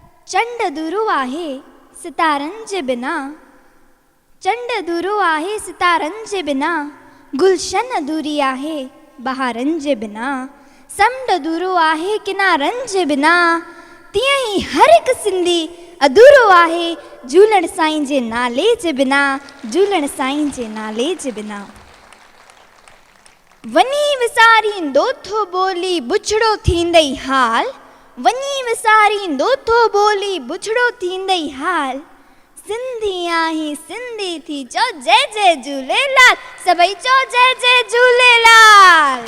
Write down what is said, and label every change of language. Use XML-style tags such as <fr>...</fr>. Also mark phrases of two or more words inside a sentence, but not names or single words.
<sd>चंड दूरो आहे सितारनि जे बिना, चंड दूरो आहे सितारनि जे बिना, गुलशन अधूरी आहे बहारनि जे बिना, समुंड दूरो आहे किनारनि जे बिना, तीअं ई हर हिकु सिंधी अधूरो आहे झूलण साईं जे नाले जे बिना, झूलण साईं जे नाले जे बिना। वञी विसारींदो थो ॿोली बुछड़ो थींदई हाल, वञी विसारींदो थो ॿोली बुछड़ो थींदई हाल, सिंधी आहीं सिंधी थी चओ जय जय झूलेलाल, सभई चओ जय जय झूलेलाल।</sd>